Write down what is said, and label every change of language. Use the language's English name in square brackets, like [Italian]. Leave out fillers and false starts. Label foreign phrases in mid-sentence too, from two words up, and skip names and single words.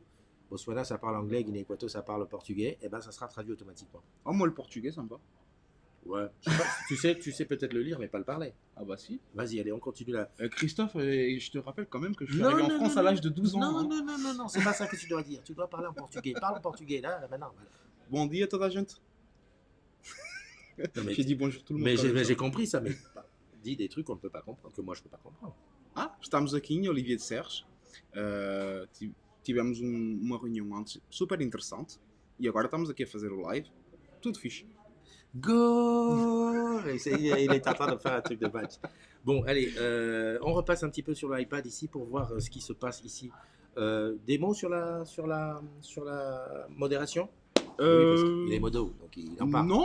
[French] Botswana ça parle anglais, Guinée-Équato ça parle portugais, et ben ça sera traduit automatiquement. Oh, moi, le portugais, ça me va. Ouais. Je sais pas, tu sais peut-être le lire mais pas le parler. Ah bah si. Vas-y, allez, on continue là. Christophe, je te rappelle quand même que je suis arrivé en France à l'âge de 12 ans. Non, hein. non, c'est pas ça que tu dois dire. Tu dois parler en portugais. Parle en portugais là maintenant. Voilà. [Portuguese] Bon dia toda a gente. [French] Non, mais J'ai dit bonjour tout le monde. mais quand même, ça. j'ai compris ça, mais dis des trucs qu'on ne peut pas comprendre, que moi je peux pas comprendre. [Portuguese] Ah, estamos aqui em Olivier de Serres. Tivemos uma reunião antes super interessante. E agora estamos aqui a fazer o live. Tudo fixe. Go! [French] Il est en train de faire un truc de match. Bon, allez, on repasse un petit peu sur l'iPad ici pour voir ce qui se passe ici. Des mots sur la modération? Oui, parce qu'il est modo, donc il en parle.